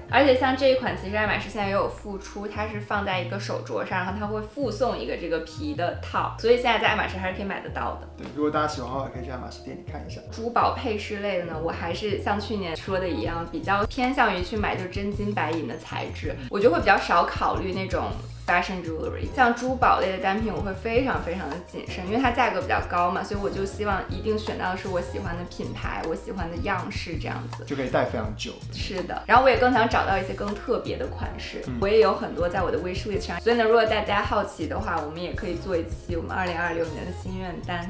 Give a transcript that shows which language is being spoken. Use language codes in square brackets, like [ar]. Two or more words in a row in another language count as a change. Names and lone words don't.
[zh] 而且像這一款，其實愛馬仕現在也有复出，它是放在一個手鐲上，然後它會附送一個這個皮的套，所以現在在愛馬仕還是可以買得到的。對，如果大家喜歡的話，可以去愛馬仕店裡看一下。珠寶配飾類的呢，我還是像去年說的一樣，比較偏向於去買就真金白銀的材質，我就會比較少考慮那種 [en] Fashion jewelry， [zh] 像珠寶類的單品我會非常的謹慎，因為它價格比較高嘛，所以我就希望一定選到的是我喜歡的品牌，我喜歡的樣式，這樣子就可以戴非常久。是的，然後我也更想找到一些更特別的款式，我也有很多在我的 [en] wish list [zh] 上，所以呢，如果大家好奇的話，我們也可以做一期我們2026年的心願單。